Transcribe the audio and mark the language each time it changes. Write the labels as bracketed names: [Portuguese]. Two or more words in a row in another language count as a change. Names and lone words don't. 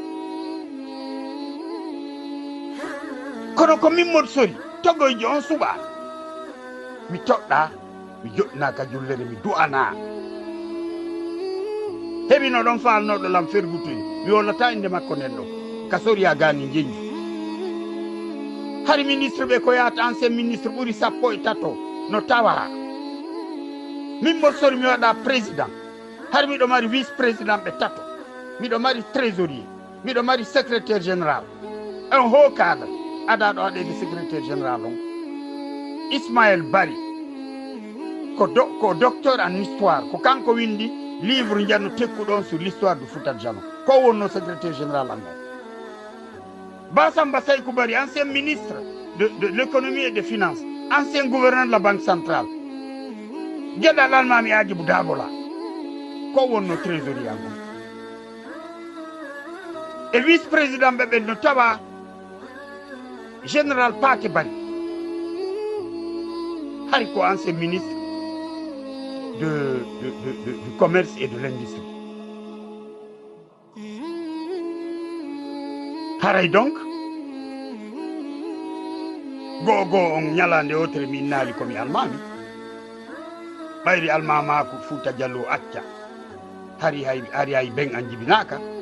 [Fula] kono ko min Modou Sori togoyjo on suɓa mi toɗɗa mi joɗɗinaka jullere mi du'ana heɓino ɗon falnoɗo lam fergutoyi mi wollata inde makko nden ɗo ka Soriya gani jeñi hari ministre ɓe ko yahata [French] ancien ministre [Fula] ɓuuri 13 no tawa min Modou Sori mi waɗa président har miɗo mari [French] vice président [Fula] ɓe 3 miɗo mari trésorier miɗo mari [French] secrétaire général un haut cadre [Fula] adaɗo haɗede [French] secrétaire général [Fula] on Ismaël Barry ko [French] docteur en histoire [Fula] ko kanko windi livre janno tekkuɗon [French] sur l'histoire du Fouta [Fula] Djallon ko wonno [French] secrétaire général [Fula] amen Bassamba Saykou Barry [French] ancien ministre de l'économie et des finances ancien gouverneur de la banque centrale [Fula] gueɗal Almami Hadjibou Dabola ko wonno trésorier amen e [French] vice président [Fula] ɓe ɓen no tawa général Paté Barry hari ko [French] ancien ministre du commerce et de l'industrie [Fula] haray donc gogo on ñalande otere mi naali komi almami ɓayri almamako Fouta Diallo acca hari hay ben an jibinaka